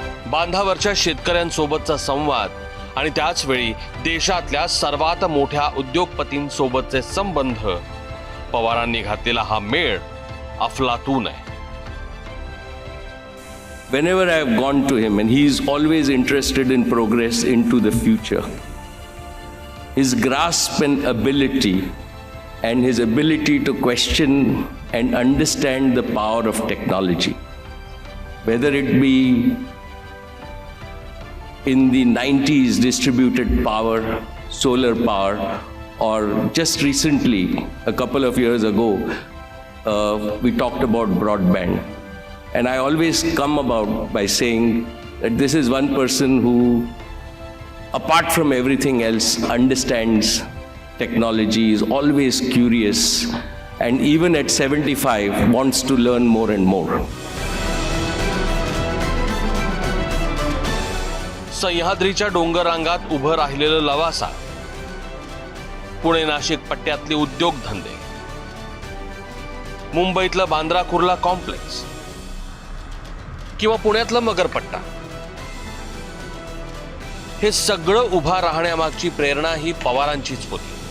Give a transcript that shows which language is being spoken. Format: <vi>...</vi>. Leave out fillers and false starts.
<mr>बांधावरच्या शेतकऱ्यांसोबतचा संवाद आणि त्याच वेळी देशातल्या सर्वात मोठ्या उद्योगपतींसोबतचे संबंध, पवारांनी घातलेला हा मेळ अफलातून आहे.</mr> <en>Whenever I have gone to him, and he is always interested in progress into the future. His grasp and ability, and his ability to question and understand the power of technology, whether it be in the 90s distributed power, solar power, or just recently, a couple of years ago, we talked about broadband. And I always come about by saying that this is one person who, apart from everything else, understands technology, is always curious, and even at 75 wants to learn more and more.</en> <mr>सह्याद्रीच्या डोंगर रांगात उभं राहिलेलं लवासा, पुणे नाशिक पट्ट्यातले उद्योगधंदे, मुंबईतलं Bandra Kurla complex किंवा पुण्यातलं मगरपट्टा, हे सगळं उभा राहण्यामागची प्रेरणा ही पवारांचीच होती.</mr>